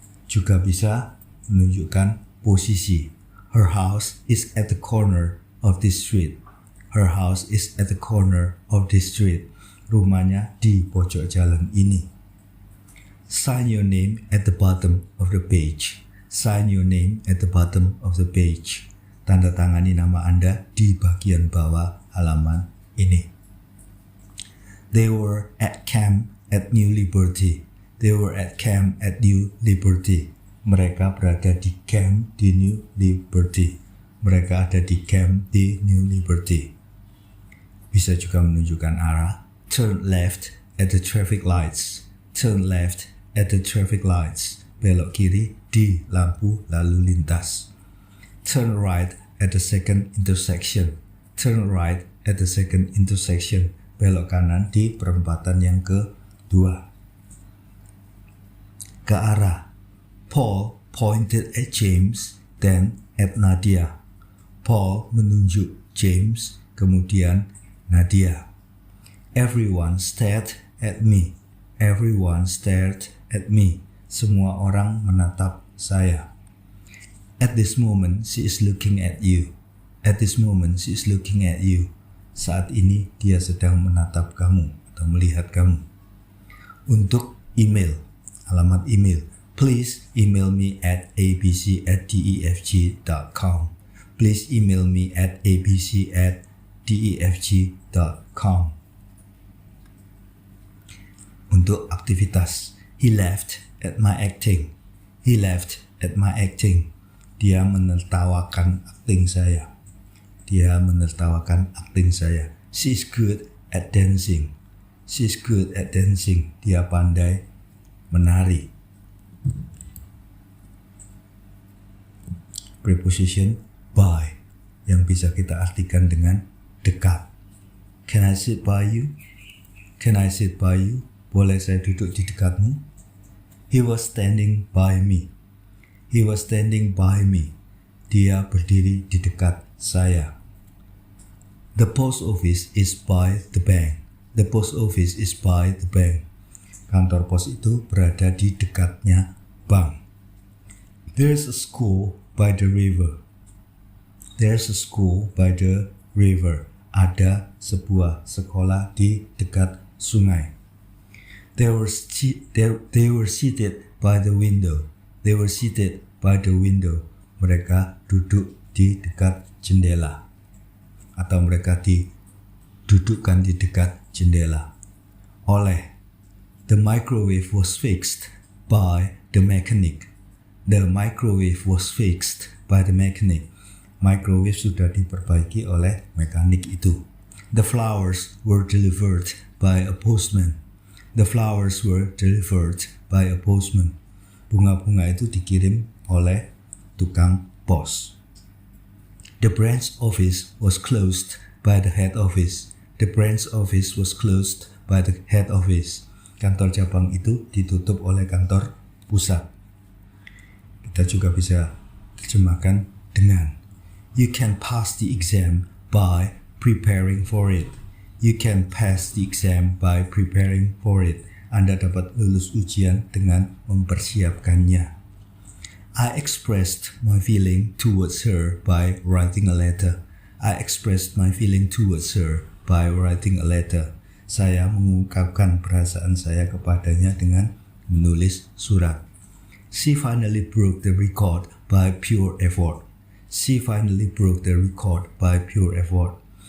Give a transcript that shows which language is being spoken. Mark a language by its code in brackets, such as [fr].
[id] Juga bisa menunjukkan posisi. [en] Her house is at the corner of this street. Her house is at the corner of this street. [id] Rumahnya di pojok jalan ini. [en] Sign your name at the bottom of the page. Sign your name at the bottom of the page. [id] Tanda tangani nama Anda di bagian bawah halaman ini. [en] They were at camp at New Liberty. They were at camp at New Liberty. [id] Mereka berada di camp di New Liberty. Mereka ada di camp di New Liberty. Bisa juga menunjukkan arah. [en] Turn left at the traffic lights. Turn left at the traffic lights. [id] Belok kiri di lampu lalu lintas. [en] Turn right at the second intersection. Turn right at the second intersection. [id] Belok kanan di perempatan yang kedua. Ke arah. [en] Paul pointed at James, then at Nadia. [id] Paul menunjuk James, kemudian Nadia. [en] Everyone stared at me. Everyone stared at me. [id] Semua orang menatap saya. [en] At this moment, she is looking at you. At this moment, she is looking at you. [id] Saat ini, dia sedang menatap kamu atau melihat kamu. Untuk email, alamat email. [en] Please email me at abc@defg.com. Please email me at abc@defg.com. [id] Untuk aktivitas, [en] he laughed at my acting. He laughed at my acting. [id] Dia menertawakan akting saya. Dia menertawakan akting saya. [en] She is good at dancing. She is good at dancing. [id] Dia pandai menari. Preposition by yang bisa kita artikan dengan dekat. [en] Can I sit by you? Can I sit by you? [id] Boleh saya duduk di dekatmu? [en] He was standing by me. He was standing by me. [id] Dia berdiri di dekat saya. [en] The post office is by the bank. The post office is by the bank. [id] Kantor pos itu berada di dekatnya bank. [en] There's a school by the river. There's a school by the river. [id] Ada sebuah sekolah di dekat sungai. [en] They were seated by the window. They were seated by the window. [id] Mereka duduk di dekat jendela. Atau mereka didudukkan di dekat jendela. Oleh. [en] The microwave was fixed by the mechanic. The microwave was fixed by the mechanic. [id] Microwave sudah diperbaiki oleh mekanik itu. [en] The flowers were delivered by a postman. The flowers were delivered by a postman. [id] Bunga-bunga itu dikirim oleh tukang pos. [en] The branch office was closed by the head office. The branch office was closed by the head office. [id] Kantor cabang itu ditutup oleh kantor pusat. Kita juga bisa terjemahkan dengan [en] You can pass the exam by preparing for it. You can pass the exam by preparing for it. [id] Anda dapat lulus ujian dengan mempersiapkannya. [en] I expressed my feeling towards her by writing a letter. I expressed my feeling towards her by writing a letter. [id] Saya mengungkapkan perasaan saya kepadanya dengan menulis surat. [en] She finally broke the record by pure effort. She finally broke the record by pure effort.